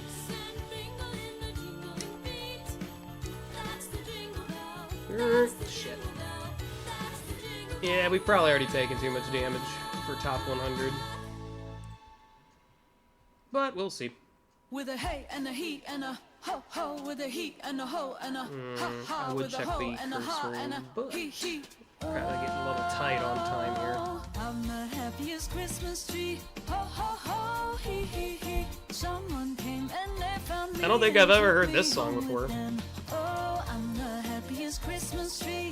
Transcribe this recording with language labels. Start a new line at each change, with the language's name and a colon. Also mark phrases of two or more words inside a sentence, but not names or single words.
English: Shit. Yeah, we've probably already taken too much damage for top 100. But we'll see. With a hey and a he and a ho ho, with a he and a ho and a ha ha, I would with a check ho the and a ha curse and room, a but he he. kind of getting a little tight on time here. I'm the happiest Christmas tree. Ho ho ho, he he he. Someone came and they found me. I don't think I've ever heard this song before. Oh, I'm the happiest Christmas tree.